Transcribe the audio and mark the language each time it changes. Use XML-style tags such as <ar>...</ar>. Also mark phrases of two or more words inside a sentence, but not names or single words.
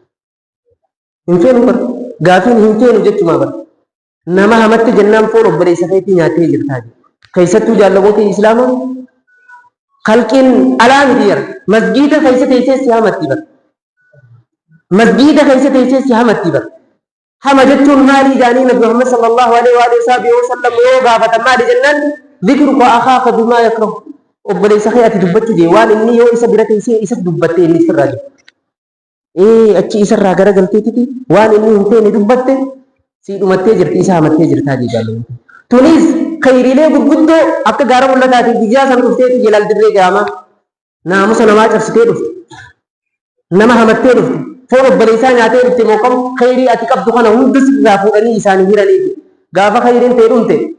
<om>hin feenu bar gaafiin hin feenu jechumaa bar nama hamatte jennaan foon obboleessa keetii nyaattee jirtaa keessattuu jaalawwan kee islaamaa halqiin alaa miti jira masgiida keessa teessee si hamatti bar masgiida keessa teessee si hamatti bar hama jechuun maalii jaanii nabi Muhammad</om> <ar>صلى الله عليه وسلم</ar> <om>yoo gaafatan maali jennaan</om> <ar>ذكرك أخاك بما يكره</ar> <om>obboleessa kee ati dubbachuu jee waan inni yoo isa bira teessee isa dubbatte inni sirraa jiru achi isarraa gara galteetiti waan inni hin feene dubbatte si dhumattee jirti isa hamattee jirtaa jee jaalawwan tunis khayriilee gurguddoo akka gaara mul'ataatiin biyyaa san dhufteeti jalaal dirree gaamaa naamusa namaa cabsitee dhufte nama hamattee dhufte foon obboleessaa nyaatee dhufte mooqam khayrii ati qabdu kana hunda sirraa fuudhanii isaanii hiraniiti gaafa khayriin ta'e dhumte</om>